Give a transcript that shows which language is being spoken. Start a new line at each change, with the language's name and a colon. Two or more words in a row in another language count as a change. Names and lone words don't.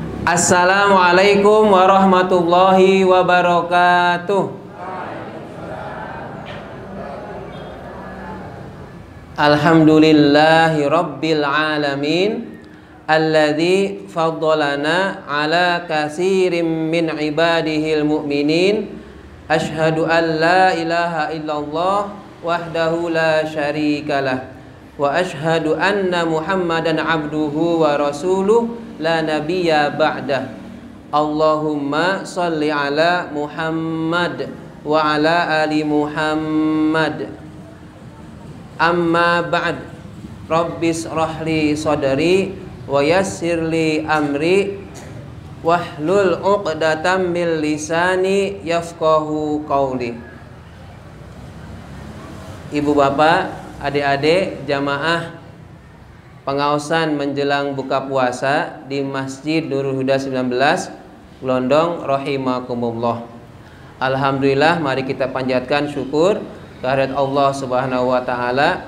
Arabic: السلام عليكم ورحمة الله وبركاته. الحمد لله رب العالمين, الذي فضلنا على كثير من عباده المؤمنين. أشهد أن لا إله إلا الله وحده لا شريك له وأشهد أن محمدا عبده ورسوله لا نبي بعده. اللهم صل على محمد وعلى آل محمد. أما بعد. رب اشرح لي صدري ويسر لي أمري واحلل عقدة من لساني يفقهوا قولي.
Indonesian: Ibu bapak, adik-adik jamaah pengaosan menjelang buka puasa di Masjid Nurul Huda 19 Glondong rahimakumullah. Alhamdulillah, mari kita panjatkan syukur kehadirat Allah
Arabic: سبحانه وتعالى.